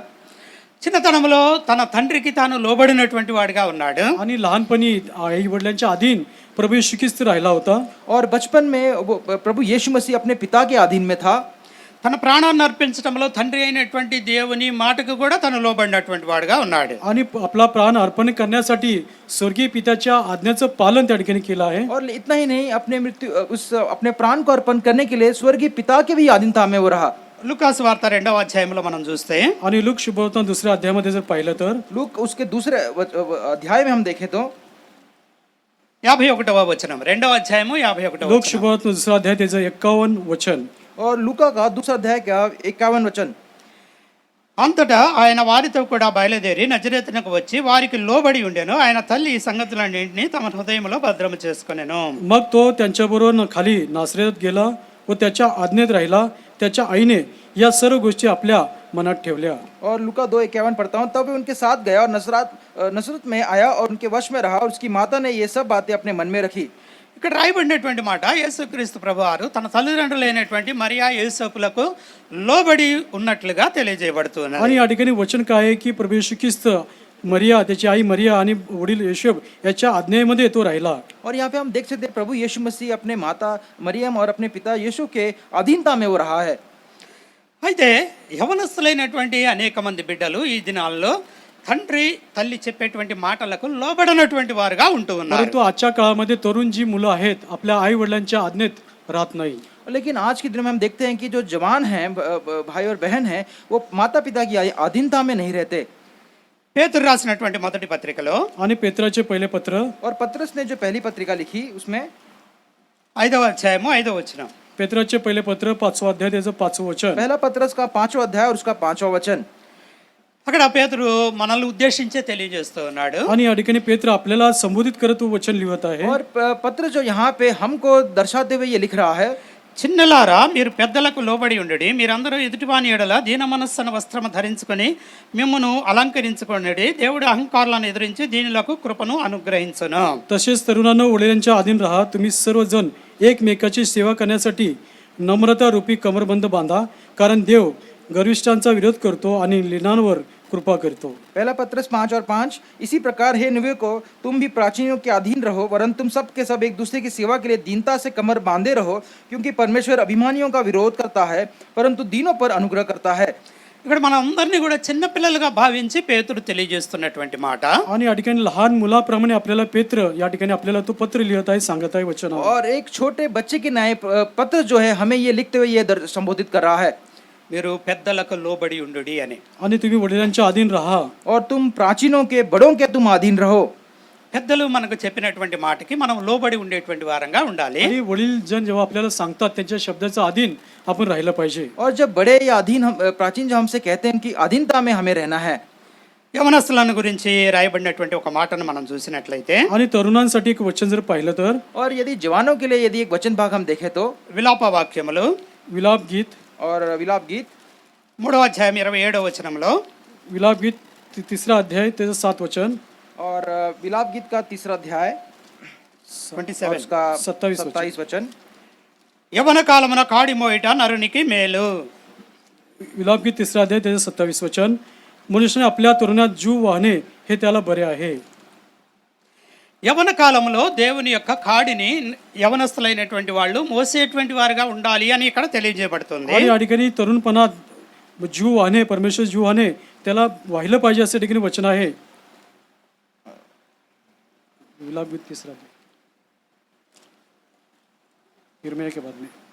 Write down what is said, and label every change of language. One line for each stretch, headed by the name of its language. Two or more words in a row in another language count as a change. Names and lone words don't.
Telugu: చిన్నతనంలో తన తండ్రికి తాను లోబడినటువంటి వాడిగా ఉన్నాడు.
Marathi: आणि लहानपणी आई वडिलांच्या अधीन प्रभू येशू ख्रिस्त राहिला होता.
Hindi: और बचपन में प्रभु यीशु मसीह अपने पिता के अधीन में था.
Telugu: తన ప్రాణాన్ని అర్పించడంలో తండ్రి అయినటువంటి దేవుని మాటకు కూడా తను లోబడినటువంటి వాడుగా ఉన్నాడు.
Marathi: आणि आपला प्राण अर्पण करण्यासाठी स्वर्गीय पित्याच्या आज्ञाचं पालन त्या ठिकाणी केलं आहे.
Hindi: और इतना ही नहीं अपने प्राण को अर्पण करने के लिए स्वर्गीय पिता के भी अधीनता में वो रहा.
Telugu: లూకాసు వార్త 2వ అధ్యాయంలో మనం చూస్తే
Marathi: आणि लूक शुभवर्तमान 2 अध्यायामध्ये जर पाहिलं तर
Hindi: लूक उसके दूसरे अध्याय में हम देखें तो
Telugu: 51వ వచనం 2వ అధ్యాయము 51వ
Marathi: लोक
Telugu: వచనం.
Marathi: शुभवर्तमान 2 अध्याय त्याचं 51 वचन.
Hindi: और लूका का दूसरा अध्याय का 51 वचन.
Telugu: అంతటా ఆయన వారితో కూడా బయలుదేరి నజరేతునకు వచ్చి వారికి లోబడి ఉండెను. ఆయన తల్లి ఈ సంగతులన్నింటినీ తమ హృదయంలో భద్రము చేసుకొనెను.
Marathi: मग तो त्यांच्याबरोबर खाली नासरेत गेला व त्याच्या आज्ञेत राहिला. त्याच्या आईने या सर्व गोष्टी आपल्या मनात ठेवल्या.
Hindi: और लूका 2:51 पढ़ता हूँ. तब उनके साथ गया और नसरत में आया और उनके वश में रहा और उसकी माता ने ये सब बातें अपने मन में रखी.
Telugu: ఇక్కడ రాయబడినటువంటి మాట యేసుక్రీస్తు ప్రభువారు తన తల్లిదండ్రులైనటువంటి మరియా యోసేపులకు లోబడి ఉన్నట్లుగా తెలియజేయబడుతున్నది.
Marathi: आणि या ठिकाणी वचन काय आहे की प्रभू येशू ख्रिस्त मरिया, त्याची आई मरिया आणि वडील येशूब याच्या आज्ञेमध्ये तो राहिला.
Hindi: और यहाँ पे हम देख सकते हैं प्रभु यीशु मसीह अपने माता मरियम और अपने पिता यीशु के अधीनता में वो रहा है.
Telugu: అయితే యవనస్తులైనటువంటి అనేక మంది బిడ్డలు ఈ దినాల్లో తండ్రి తల్లి చెప్పేటువంటి మాటలకు లోబడనటువంటి వారుగా ఉంటూ ఉన్నారు.
Marathi: परंतु आजच्या काळामध्ये तरुण जी मुलं आहेत आपल्या आई वडिलांच्या आज्ञेत राहत नाही.
Hindi: लेकिन आज के दिन में हम देखते हैं कि जो जवान हैं भाई और बहन हैं वो माता पिता की अधीनता में नहीं रहते.
Telugu: పేతురు రాసినటువంటి మొదటి పత్రికలో
Marathi: आणि पेत्राचे पहिले पत्र
Hindi: और पत्रस ने जो पहली पत्रिका लिखी उसमें
Telugu: 5వ అధ్యాయము 5వ వచనం.
Marathi: पेत्राचे पहिले पत्र 5वा अध्याय त्याचं 5वं वचन.
Hindi: पहला पत्रस का 5वां अध्याय और उसका 5वां वचन.
Telugu: అక్కడ పేతురు మనల్ని ఉద్దేశించే తెలియజేస్తూ ఉన్నాడు.
Marathi: आणि या ठिकाणी पेत्र आपल्याला संबोधित करत वचन लिहत आहे.
Hindi: और पत्र जो यहाँ पे हमको दर्शाते हुए ये लिख रहा है,
Telugu: చిన్నలారా మీరు పెద్దలకు లోబడి ఉండడి, మీరందరూ ఎదుటివాని ఎడల దీన మనస్సున వస్త్రము ధరించుకొని మిమ్మును అలంకరించుకొనడి, దేవుడు అహంకారాలను ఎదిరించి దీనులకు కృపను అనుగ్రహించును.
Marathi: तसेच तरुणांनो वडिलांच्या अधीन राहा. तुम्ही सर्वजण एकमेकाची सेवा करण्यासाठी नम्रता रूपी कमरबंद बांधा, कारण देव गर्विष्ठांचा विरोध करतो आणि लीनांवर कृपा करतो.
Hindi: पहला पत्रस 5 और 5. इसी प्रकार हे नवयुवकों तुम भी प्राचीनों के अधीन रहो, वरन तुम सब के सब एक दूसरे की सेवा के लिए दीनता से कमर बांधे रहो, क्योंकि परमेश्वर अभिमानियों का विरोध करता है परंतु दीनों पर अनुग्रह करता है.
Telugu: ఇక్కడ మన అందరినీ కూడా చిన్నపిల్లలుగా భావించి పేతురు తెలియజేస్తున్నటువంటి మాట.
Marathi: आणि या ठिकाणी लहान मुलाप्रमाणे आपल्याला पेत्र या ठिकाणी आपल्याला तो पत्र लिहत आहे, सांगत आहे वचन.
Hindi: और एक छोटे बच्चे के न्याय पत्र जो है हमें ये लिखते हुए ये संबोधित कर रहा है,
Telugu: మీరు పెద్దలకు లోబడి ఉండుడి అని.
Marathi: आणि तुम्ही वडिलांच्या अधीन राहा.
Hindi: और तुम प्राचीनों के बड़ों के तुम अधीन रहो.
Telugu: పెద్దలు మనకు చెప్పినటువంటి మాటకి మనం లోబడి ఉండేటువంటి వారంగా ఉండాలి.
Marathi: आणि वडील जण जेव्हा आपल्याला सांगतात त्यांच्या शब्दाचं अधीन आपण राहिलं पाहिजे.
Hindi: और जब बड़े या अधीन प्राचीन जो हमसे कहते हैं कि अधीनता में हमें रहना है.
Telugu: యవనస్తులను గురించి రాయబడినటువంటి ఒక మాటను మనం చూసినట్లయితే
Marathi: आणि तरुणांसाठी एक वचन जर पाहिलं तर
Hindi: और यदि जवानों के लिए यदि एक वचन भाग हम देखें तो
Telugu: విలాప వాక్యములు
Marathi: विलाप गीत
Hindi: और विलाप गीत
Telugu: 3వ అధ్యాయం 27వ వచనంలో
Marathi: विलाप गीत 3रा अध्याय त्याचं 7 वचन
Hindi: और विलाप गीत का 3रा अध्याय और 27 उसका 27 27 वचन.
Telugu: యవన కాలమున కాడి మోయిట నరునికి మేలు.
Marathi: विलाप गीत 3रा अध्याय त्याचं 27 वचन. मनुष्याने आपल्या तरुणात जीव वाहणे हे त्याला बरे आहे.
Telugu: యవన కాలంలో దేవుని యొక్క కాడిని యవనస్తులైనటువంటి వాళ్ళు మోసేటువంటి వారుగా ఉండాలి అని ఇక్కడ తెలియజేయబడుతుంది.
Marathi: आणि या ठिकाणी तरुणपणात जीव वाहणे परमेश्वर जीव वाहणे त्याला वाहिलं पाहिजे असं ठिकाणी वचन आहे.
Hindi: विलाप गीत 3रा अध्याय यिर्मया के बाद में.